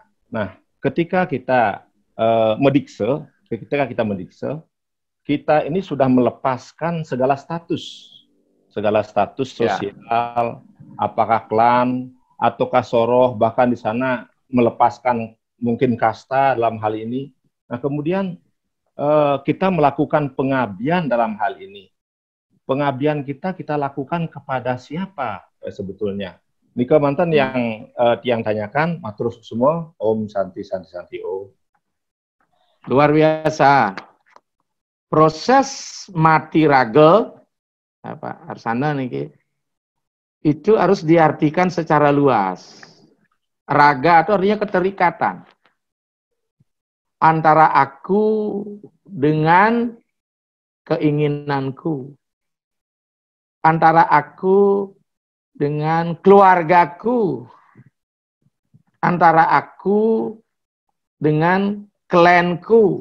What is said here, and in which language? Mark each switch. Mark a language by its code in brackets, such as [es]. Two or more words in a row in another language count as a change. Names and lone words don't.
[id] Nah, ketika kita mendikse, kita ini sudah melepaskan segala status sosial, apakah klan, ataukah soroh, bahkan di sana melepaskan mungkin kasta dalam hal ini. Nah, kemudian kita melakukan pengabdian dalam hal ini. Pengabdian kita lakukan kepada siapa sebetulnya? Nika mantan yang Tiang tanyakan, matur semua, [sa] Om Santi Santi Santi Om. [id] Luar biasa. Proses mati raga, apa Arsana nih, itu harus diartikan secara luas. Raga itu artinya keterikatan antara aku dengan keinginanku, antara aku dengan keluargaku, antara aku dengan klanku.